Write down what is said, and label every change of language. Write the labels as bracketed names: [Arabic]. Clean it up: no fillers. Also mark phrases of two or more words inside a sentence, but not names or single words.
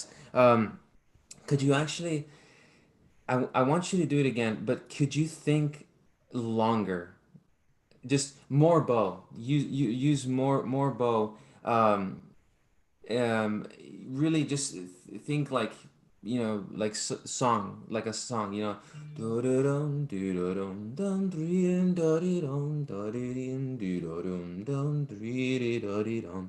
[English] Could you actually, I want you to do it again, but could you think longer? just more bow. Use more bow. Um, um, Really just think like like song, like a song, do-do-dum, do-do-dum, dum, dee-dum, da-dee-dum, da-dee-dum, do-do-dum, dum, dee-dee-da-dee-dum.